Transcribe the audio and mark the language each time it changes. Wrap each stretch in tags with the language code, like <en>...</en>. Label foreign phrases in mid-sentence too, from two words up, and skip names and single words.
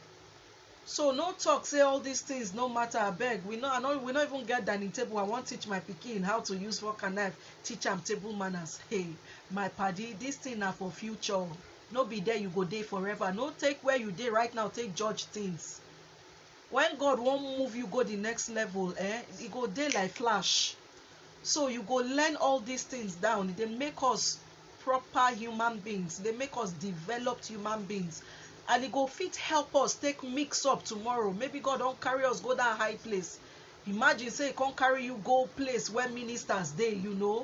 <pcm>So no talk say all these things no matter. Abeg, we no even get dining table. I want teach my pikin how to use fork and knife, teach am table manners. Hey, my paddy, this thing na for future. No be there you go dey forever. No take where you dey right now take judge things. When God won't move you go the next level, e go dey like flash. So you go learn all these things down. They make us proper human beings. They make us developed human beings. And it go fit help us take mix up tomorrow. Maybe God don't carry us go that high place. Imagine say he can't carry you go place where ministers dey, you know.</pcm>